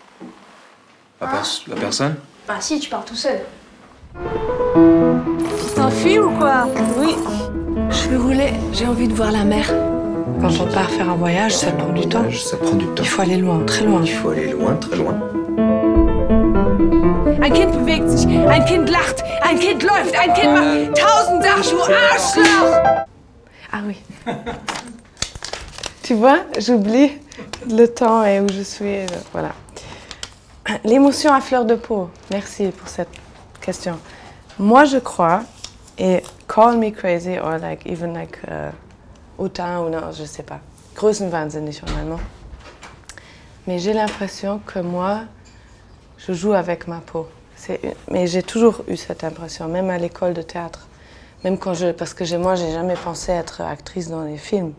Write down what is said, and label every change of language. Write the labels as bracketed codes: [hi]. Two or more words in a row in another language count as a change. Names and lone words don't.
[fr] À personne? Bah si, tu parles tout seul. Tu t'enfuis ou quoi? Oui. Je vais rouler. J'ai envie de voir la mer. Quand on part faire un voyage, ça prend du temps. Ça prend du temps. Il faut aller loin, très loin. Il faut aller loin, très loin. [de] Ein Kind bewegt sich, ein Kind lacht, ein Kind läuft, ein Kind macht 1000 Sachen, du Arschloch! [fr] Ah oui. Tu vois, j'oublie le temps et où je suis. Voilà. L'émotion à fleur de peau. Merci pour cette question. Moi, je crois, et [en] call me crazy, or like even like [fr] hautain ou non, je sais pas. Größenwahnsinnig en allemand. Mais j'ai l'impression que moi, je joue avec ma peau. Mais j'ai toujours eu cette impression, même à l'école de théâtre. Même quand parce que moi, j'ai jamais pensé être actrice dans les films.